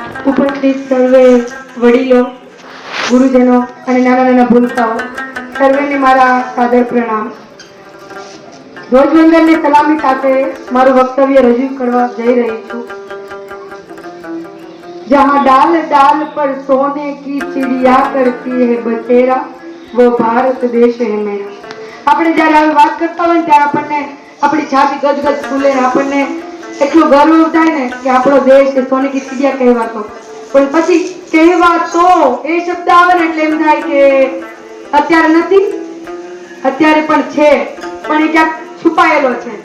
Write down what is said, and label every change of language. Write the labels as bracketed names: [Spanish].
[Gujarati] ઉપસ્થિત સર્વે વડીલો, ગુરુજનો અને નાના નાના ભૂલકાઓ સર્વેને મારા સાદર પ્રણામ. ધ્વજવંદનની સલામી સાથે મારું વક્તવ્ય રજૂ કરવા જઈ રહી છું. [Hindi] जहाँ डाल डाल पर सोने की चिड़िया करती है बसेरा, वो भारत देश है मेरा. [Gujarati] આપણે જ્યારે આવી વાત કરતા હોય ત્યારે આપણને આપણી છાતી ગજગજ ફૂલે, આપણને એટલો ગર્વ થાય ને કે આપણો દેશ એ [Hindi] સોને કી ચિડિયા [Gujarati] કહેવાતો. પણ પછી કહેવાતો એ શબ્દ આવે ને એટલે એમ થાય કે અત્યારે નથી, અત્યારે પણ છે, પણ એ ક્યાંક છુપાયેલો છે.